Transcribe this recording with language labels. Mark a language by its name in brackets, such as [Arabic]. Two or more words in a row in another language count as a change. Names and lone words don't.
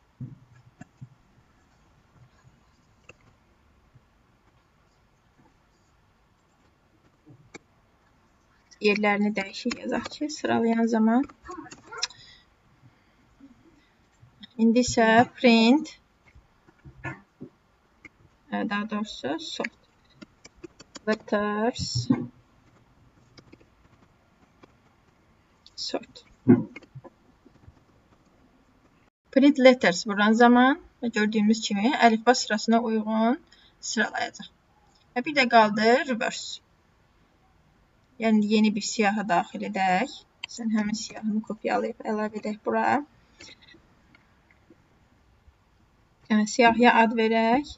[Azerbaijani] Yerlərini dəyişik yazaq ki, sıralayan zaman. İndi isə print, daha doğrusu sort. [English] Letters, sort. Print letters [Azerbaijani] vuran zaman gördüyümüz kimi əlifba sırasına uyğun sıralayacaq. Və bir də qaldı reverse. Yəni yeni bir siyahı daxil edək. Sən həmin siyahını kopyalayıb əlavə edək bura. Yəni siyahıya ad verək.